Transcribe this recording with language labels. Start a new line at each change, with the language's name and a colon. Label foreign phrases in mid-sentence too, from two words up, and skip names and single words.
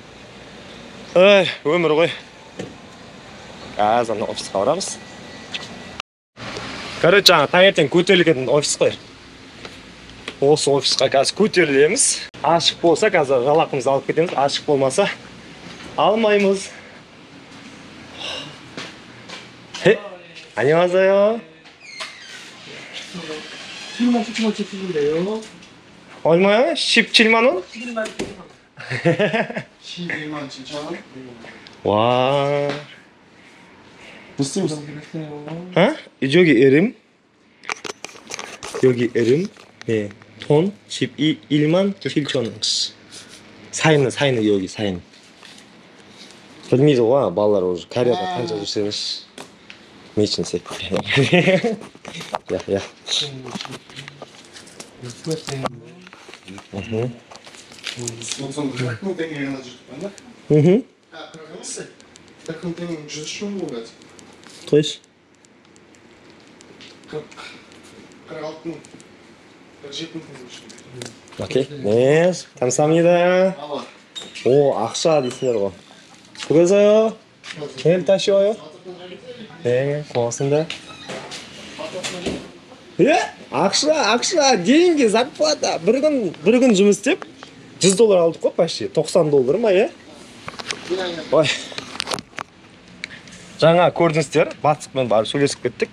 Kazakh: Ой, өмір ғой. Қазір ана офисқа барамыз. Короче, жаңа таңертең көтерілген офис қой. Осы офисқа қазір көтерілеміз. Ашық болса қазір жалақымызды алып кетеміз, ашық болмаса алмаймыз.
Korean: 안녕하세요. 얼마야? 17만 원? 12만 7천 원? 와. 무슨 어? 여기 이름? 여기 이름? 네. 돈 11만 7천 원. 사인은 여기 사인.
Kazakh: білмейді ғой, балалар уже Кореяда қанша жүрсеңіз. Мечін сек. Я. как мың теңге ғана жүрдік па? Как мың теңге 100 мың болады?
Russian: То есть?
Kazakh: 46 мың. 47 мың теңге жүрдік. Окей.
Korean: 네, 감사합니다. 오,
Kazakh: ақша дейсіңдер ғой.
Korean: 수고하세요. 내일 다시 와요. 네, 고맙습니다.
Kazakh: ақша,
Russian: деньги, зарплата.
Kazakh: бір күн жұмыс істеп, $100 алдық қой, почти. $90 ма, е? Ой. Жаңа көрдіңіздер, бастықпен барып сөйлесіп кеттік.